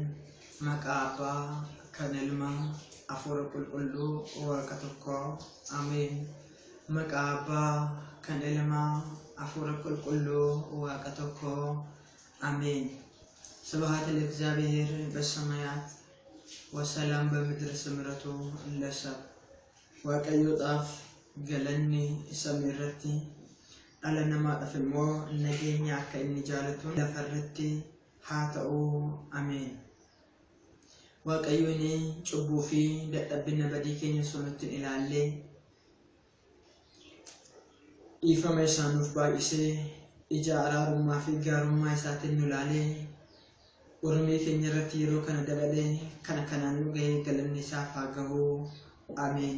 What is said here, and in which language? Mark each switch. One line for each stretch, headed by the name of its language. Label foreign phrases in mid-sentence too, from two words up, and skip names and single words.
Oromo: Maqaa kan ilmaa afur qulqulluu waaqa tokko ameen. Maqaa kan ilmaa afur qulqulluu waaqa tokko ameen.
Geez: ስብሐት ለእግዚአብሔር በሰማያት ወሰላም በምድር ስምረቱ ለሰብ
Oromo: waaqayyo dhaaf galanni samiirratti dhala namaadhaaf immoo nageenya akka inni jaalatu lafarratti haa ta'u ameen. Waaqayyoon cubbuu fi dadhabbina badii keenya sonutti ilaallee dhiifama isaa nuuf baay'isee ija araarummaa fi gaarummaa isaatiin nu ilaalee Urmii keenya irratti yeroo kana dabalee kana kanaan nu gahee galanni isaaf haa gahu ameen.